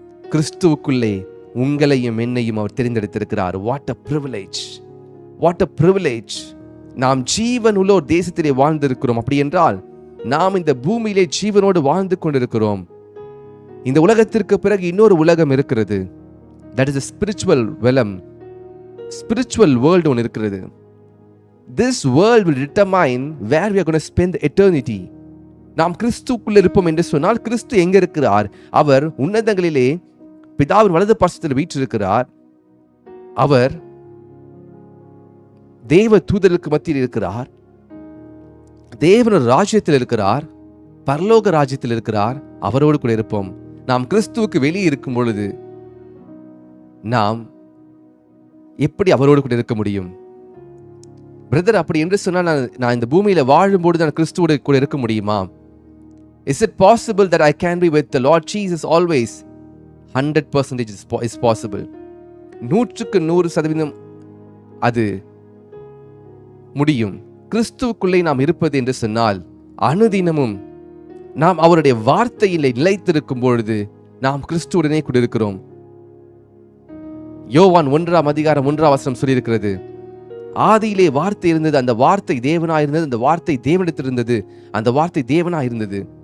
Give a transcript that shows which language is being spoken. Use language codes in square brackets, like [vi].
[ta] கிறிஸ்துவுக்குள்ளே உங்களையும் என்னையும் அவர் தெரிந்தெடுத்திருக்கிறார். [en] What a privilege. What a privilege. [ta] நாம் ஜீவன் உள்ள ஒரு தேசத்திலே வாழ்ந்திருக்கிறோம். அப்படி என்றால் நாம் இந்த பூமியிலே ஜீவனோடு வாழ்ந்து கொண்டிருக்கிறோம். இந்த உலகத்திற்கு பிறகு இன்னொரு உலகம் இருக்கிறது. [en] That is a spiritual realm. Spiritual world [ta] ஒன்று இருக்கிறது. [en] This world will determine where we are going to spend the eternity. [ta] நாம் கிறிஸ்துவுக்குள் இருப்போம் என்று சொன்னால் கிறிஸ்து எங்க இருக்கிறார்? அவர் உன்னதங்களிலே பிதாவின் வலது பார்சத்தில் வீற்றிருக்கிறார். அவர் தேவ தூதருக்கு மத்தியில் இருக்கிறார். தேவன் ராஜ்யத்தில் இருக்கிறார். பரலோக ராஜ்யத்தில் இருக்கிறார். அவரோடு கூட இருப்போம். நாம் கிறிஸ்துவுக்கு வெளியே இருக்கும் பொழுது நாம் எப்படி அவரோடு கூட இருக்க முடியும்? பிரதர், அப்படி என்று சொன்னால் நான் இந்த பூமியில வாழும்போது நான் கிறிஸ்துவோடு கூட இருக்க முடியுமா? [en] Is it possible that I can be with the Lord Jesus always? 100% is possible. 100% அது [ta] முடியும். கிறிஸ்துவுக்குள்ளே நாம் இருப்பது என்று சொன்னால் அனுதினமும் நாம் அவருடைய வார்த்தையிலே நிலைத்திருக்கும் பொழுது நாம் கிறிஸ்துவுடனே கூட இருக்கிறோம். யோவான் 1:1 சொல்லியிருக்கிறது, ஆதியிலே வார்த்தை இருந்தது, அந்த வார்த்தை தேவனாய் இருந்தது, அந்த வார்த்தை தேவனிடத்தில் இருந்தது, அந்த வார்த்தை தேவனாய் இருந்தது.